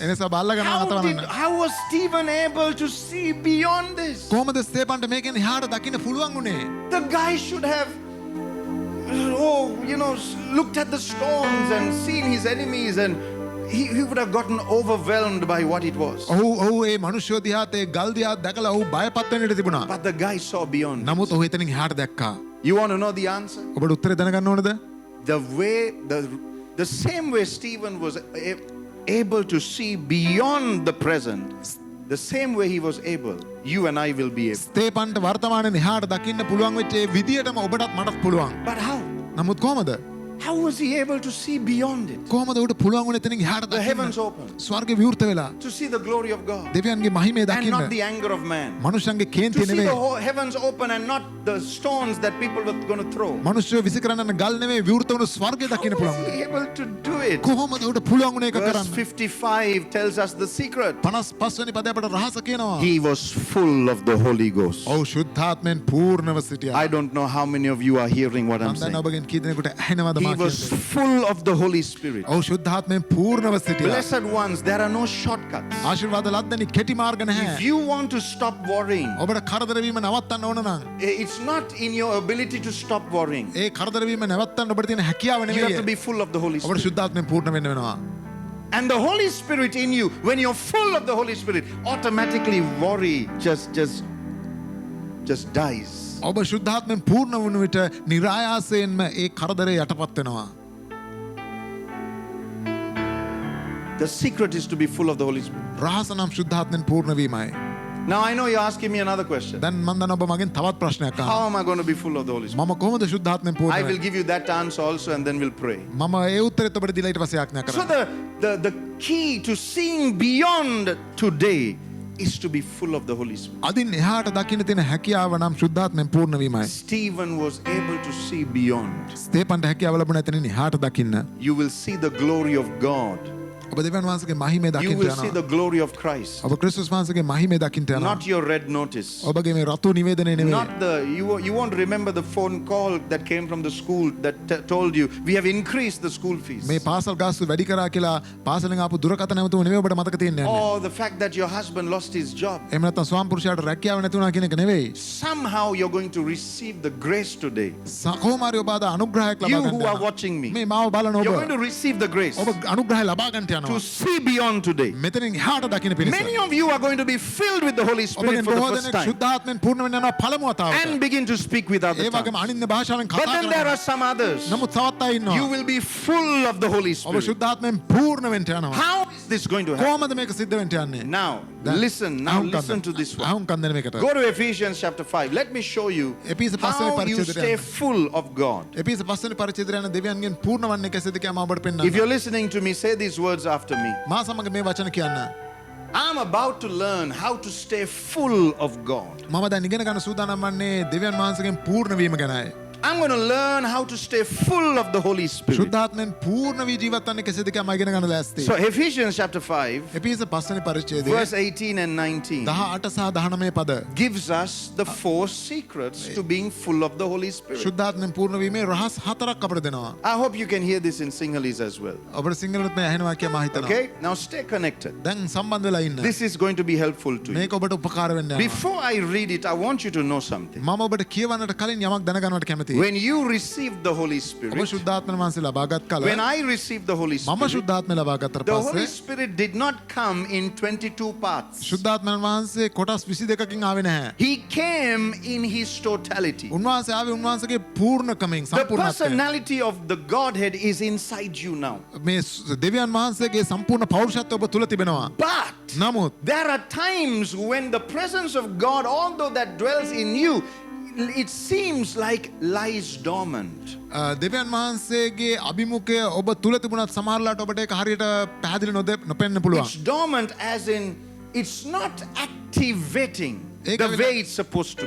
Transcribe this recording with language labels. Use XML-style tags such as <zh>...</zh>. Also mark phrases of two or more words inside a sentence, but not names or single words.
<si>එනිසා ඔබ අල්ලගෙන අතවරන්න.</si> <en>How was Stephen able to see beyond this?</en> <si>කොහොමද ස්තේපන්ට මේකෙන් එහාට දකින්න පුළුවන් වුණේ?</si> <en>The guy should have, looked at the stones and seen his enemies, and he would have gotten overwhelmed by what it was.</en> <si>ඔහු ඒ මනුෂ්‍යෝ දිහාත් ඒ ගල් දිහාත් දැකලා ඔහු බයපත් වෙන්නට තිබුණා.</si> <en>But the guy saw beyond.</en> <si>නමුත් ඔහු එතනින් එහාට දැක්කා.</si> <en>You want to know the answer?</en> <si>ඔබට උත්තරේ දැනගන්න ඕනද?</si> <en>The same way Stephen was able to see beyond the present, the same way he was able, you and I will be able.</en> <si>ස්තේපන්ට වර්තමානයේ එහාට දකින්න පුළුවන් වෙච්ච ඒ විදියටම ඔබටත් මටත් පුළුවන්.</si> <en>But how?</en> <si>නමුත් කොහොමද?</si> <en>How was he able to see beyond it?</en> <si>කොහොමද උට පුළුවන් වුණේ එතනින් එහාට</si> <en>The</en> <si>දකින්න?</si> <en>heavens open.</en> <si>ස්වර්ගය විවෘත වෙලා</si> <en>To see the glory of God.</en> <si>දෙවියන්ගේ මහිමය</si> <en>And</en> <si>දකින්න.</si> <en>not the anger of man.</en> <si>මනුෂ්‍යයන්ගේ</si> <en>To</en> <si>කේන්තිය</si> <en>see the</en> <si>නෙවෙයි.</si> <en>heavens open and not the stones that people were going to throw.</en> <si>මනුෂ්‍යයෝ විසි කරන්න යන ගල් නෙවෙයි විවෘත වුණු ස්වර්ගය දකින්න</si> <en>How</en> <si>පුළුවන්</si> <en>was</en> <si>වුණේ.</si> <en>he able to do it?</en> <si>කොහොමද උට පුළුවන් වුණේ ඒක</si> <en>Verse</en> <si>කරන්න?</si> <en>55 tells us the secret.</en> <si>55 වෙනි පදය අපට රහස කියනවා.</si> <en>He was full of the Holy Ghost.</en> <si>ඔව් ශුද්ධාත්මෙන් පූර්ණව සිටියා.</si> <en>I don't know how many of you are hearing what I'm</en> <si>මම දන්නේ</si> <en>saying.</en> <si>ඔබගෙන් කී දෙනෙකුට ඇහෙනවද</si> <en>He</en> <si>මා</si> <en>was</en> <si>කියන්නේ.</si> <en>full of the Holy Spirit.</en> <si>ඔව් ශුද්ධාත්මෙන් පූර්ණව සිටියා.</si> <en>Blessed ones, there are no shortcuts.</en> <si>ආශිර්වාද ලද්දනි කෙටි මාර්ග</si> <en>If</en> <si>නැහැ.</si> <en>you want to stop worrying,</en> <si>ඔබට කරදර වීම නවත්තන්න ඕන නම්</si> <en>it's not in your ability to stop worrying.</en> <si>ඒ කරදර වීම නවත්තන්න ඔබට තියෙන හැකියාව</si> <en>You have to</en> <si>නෙවෙයි.</si> <en>be full of the Holy</en> <si>ඔබට</si> <en>Spirit.</en> <si>ශුද්ධාත්මෙන් පූර්ණ වෙන්න වෙනවා.</si> <en>And the Holy Spirit in you, when you're full of the Holy Spirit, automatically worry just dies.</en> <si>ඔබ ශුද්ධාත්මෙන් පූර්ණ වුණු විට නිරායාසයෙන්ම ඒ කරදරේ යටපත් වෙනවා.</si> <en>The secret is to be full of the Holy Spirit.</en> <si>රහස නම් ශුද්ධාත්මෙන් පූර්ණ වීමයි.</si> <en>Now I know you're asking me another question.</en> <si>දැන් මම දන්නවා ඔබ මගෙන් තවත් ප්‍රශ්නයක් අහනවා.</si> <en>How am I going to be full of the Holy Spirit?</en> <si>මම කොහොමද ශුද්ධාත්මෙන් පූර්ණ</si> <en>I will</en> <si>වෙන්නේ?</si> <en>give you that answer also and then we'll pray.</en> <si>මම ඒ උත්තරෙත් ඔබට දීලා ඊට පස්සේ ආඥා</si> <en>So</en> <si>කරනවා.</si> <en>the key to seeing beyond today is to be full of the Holy Spirit.</en> <si>අදින් එහාට දකින්න තියෙන හැකියාව නම් ශුද්ධාත්මෙන් පූර්ණ වීමයි.</si> <en>Stephen was able to see beyond.</en> <si>ස්තේපන්ට හැකියාව ලැබුණා එතනින් එහාට දකින්න.</si> <en>You will see the glory of God.</en> <si>ඔබ දෙවියන් වහන්සේගේ මහිමය</si> <en>You</en> <si>දකින්න</si> <en>will see</en> <si>යනවා.</si> <en>the glory of Christ.</en> <si>ඔබ ක්‍රිස්තුස් වහන්සේගේ මහිමය දකින්න යනවා.</si> <en>Not your red notice.</en> <si>ඔබගේ මේ රතු නිවේදනය නෙවෙයි.</si> <en>Not you won't remember the phone call that came from the school that told you we have increased the school fees.</en> <si>මේ පාසල් ගාස්තු වැඩි කරා කියලා පාසලෙන් ආපු දුරකථන නැවතුම නෙවෙයි ඔබට මතක තියෙන්නේ.</si> <en>Or the fact that your husband lost his job.</en> <si>එහෙම නැත්නම් ස්වාම පුරුෂයාට රැකියාව නැති වුණා කියන එක නෙවෙයි.</si> <en>Somehow you're going to receive the grace today.</en> <si>කොහොම හරි ඔබ අද අනුග්‍රහයක්</si> <en>You</en> <si>ලබා</si> <en>who</en> <si>ගන්න</si> <en>are</en> <si>යනවා.</si> <en>watching me,</en> <si>මේ මාව බලන ඔබ</si> <en>you're going to receive the grace</en> <si>ඔබ අනුග්‍රහය ලබා ගන්නට</si> <en>to</en> <si>යනවා.</si> <en>see beyond today.</en> <si>මෙතනින් එහාට දකින්න පිණිස.</si> <en>Many of you are going to be filled with the Holy Spirit</en> <si>ඔබගෙන්</si> <en>for the</en> <si>බොහෝ</si> <en>first</en> <si>දෙනෙක්</si> <en>time</en> <si>ශුද්ධාත්මෙන් පූර්ණ වෙන්න යනවා පළමු වතාවට.</si> <en>and begin to speak with other</en> <si>ඒ වගේම</si> <en>tongues.</en> <si>අනින්න භාෂාවෙන්</si> <en>But</en> <si>කතා</si> <en>then there</en> <si>කරනවා.</si> <en>are some others.</en> <si>නමුත් තවත් අය</si> <en>You</en> <si>ඉන්නවා.</si> <en>will be full of the Holy</en> <si>ඔබ</si> <en>Spirit.</en> <si>ශුද්ධාත්මෙන් පූර්ණ වෙන්න යනවා.</si> <en>How is this going to happen?</en> <si>කොහොමද මේක සිද්ධ වෙන්න යන්නේ?</si> <en>Now, listen to this one.</en> <si>අහුම්කම් දෙන මේකට.</si> <en>Go to Ephesians chapter 5. Let me show you</en> <si>එපිස පස්වෙනි</si> <en>how you</en> <si>පරිච්ඡේදයට</si> <en>stay</en> <si>යන්න.</si> <en>full of God.</en> <si>එපිස පස්වෙනි පරිච්ඡේදයට යන දෙවියන්ගෙන් පූර්ණ වන්නේ කෙසේද කියලා මම ඔබට</si> <en>If</en> <si>පෙන්නන්නම්.</si> <en>you're listening to me, say these words after me.</en> <si>මා සමග මේ වචන කියන්න.</si> <en>I'm about to learn how to stay full of God.</en> <si>මම දැන් ඉගෙන ගන්න සූදානම් වන්නේ දෙවියන් වහන්සේගෙන් පූර්ණ වීම ගැනයි.</si> <en>I'm going to learn how to stay full of the Holy Spirit.</en> <si>ශුද්ධාත්මෙන් පූර්ණ වී ජීවත් වන්නේ කෙසේද කියලා මම ඉගෙන ගන්න ලෑස්තියි.</si> <en>So Ephesians chapter 5,</en> <si>එපිස පස්වෙනි පරිච්ඡේදයේ</si> <en>verse 18 and 19</en> <si>18 සහ 19 පද</si> <en>gives us the 4 secrets to being full of the Holy Spirit.</en> <si>ශුද්ධාත්මෙන් පූර්ණ වීමේ රහස් 4ක් අපිට දෙනවා.</si> <en>I hope you can hear this in Sinhalese as well.</en> <si>ඔබට සිංහලෙත් මේ ඇහෙනවා කියලා මම හිතනවා.</si> <en>Okay? Now stay connected.</en> <si>දැන් සම්බන්ධ වෙලා ඉන්න.</si> <en>This is going to be helpful to you.</en> <si>මේක ඔබට උපකාර වෙන්න යනවා.</si> <en>Before I read it, I want you to know something.</en> <si>මම ඔබට කියවන්නට කලින් යමක් දැනගන්නට කැමතියි.</si> <en>When you received the Holy</en> <si>ඔබ</si> <en>Spirit,</en> <si>ශුද්ධාත්ම වහන්සේ ලබාගත් කල</si> <en>when I received the Holy</en> <si>මම</si> <en>Spirit,</en> <si>ශුද්ධාත්ම ලබාගත්තට</si> <en>the Holy</en> <si>පස්සේ</si> <en>Spirit did not come in 22 parts.</en> <si>ශුද්ධාත්ම වහන්සේ කොටස් 22කින් ආවේ නැහැ.</si> <en>He came in his totality.</en> <si>උන්වහන්සේ ආවේ උන්වහන්සේගේ පූර්ණකමින්</si> <en>The</en> <si>සම්පූර්ණත්වයෙන්.</si> <en>personality of the Godhead is inside you now.</en> <si>මේ දෙවියන් වහන්සේගේ සම්පූර්ණ පෞරුෂත්වය ඔබ තුල තිබෙනවා.</si> <en>But</en> <si>නමුත්</si> <en>there are times when the presence of God, although that dwells in you, it seems like lies dormant.</en> <si>දෙවියන් වහන්සේගේ අභිමුඛය ඔබ තුල තිබුණත් සමහරලාට ඔබට ඒක හරියට පැහැදිලි නොපෙන්න පුළුවන්.</si> <en>It's dormant as in it's not activating the way it's supposed to be.</en>